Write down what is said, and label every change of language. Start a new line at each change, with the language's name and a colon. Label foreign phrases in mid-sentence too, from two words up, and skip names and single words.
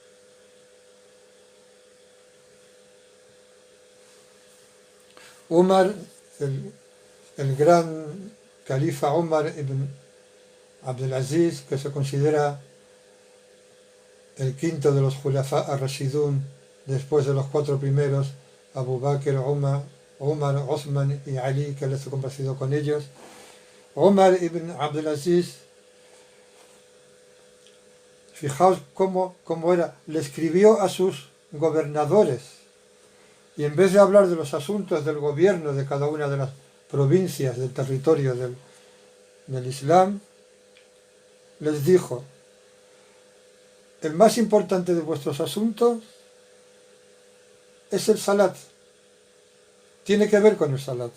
Spanish: Umar, el gran califa Umar ibn Abdelaziz, que se considera el quinto de los
Arabic: الخلفاء الراشدون,
Spanish: después de los cuatro primeros, Abu Bakr, Umar, Uthman y Ali, que él se compartido con ellos. Umar ibn Abdelaziz, fijaos cómo era, le escribió a sus gobernadores Y en vez de hablar de los asuntos del gobierno de cada una de las provincias del territorio del Islam, les dijo: el más importante de vuestros asuntos es el salat, tiene que ver con el salat.